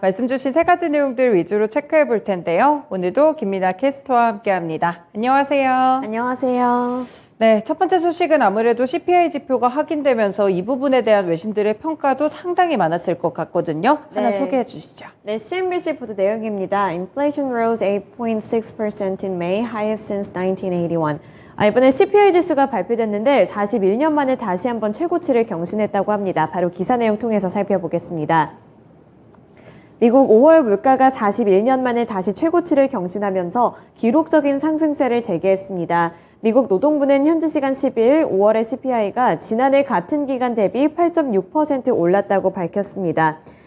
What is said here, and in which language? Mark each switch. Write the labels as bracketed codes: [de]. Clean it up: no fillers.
[ko] 말씀 주신 세 가지 내용들 위주로 체크해 볼 텐데요. 오늘도 김민아 캐스터와 함께합니다. 안녕하세요. 안녕하세요. 네, 첫 번째 소식은 아무래도 CPI 지표가 확인되면서 이 부분에 대한 외신들의 평가도 상당히 많았을 것 같거든요. 하나 소개해 주시죠. 네, CNBC 보도 내용입니다. [en] Inflation rose 8.6% in May, highest since 1981. [ko] 이번에 CPI 지수가 발표됐는데 41년 만에 다시 한번 최고치를 경신했다고 합니다. 바로 기사 내용 통해서 살펴보겠습니다. 미국 5월 물가가 41년 만에 다시 최고치를 경신하면서 기록적인 상승세를 재개했습니다. 미국 노동부는 현지 시간 10일 5월의 CPI가 지난해 같은 기간 대비 8.6% 올랐다고 밝혔습니다.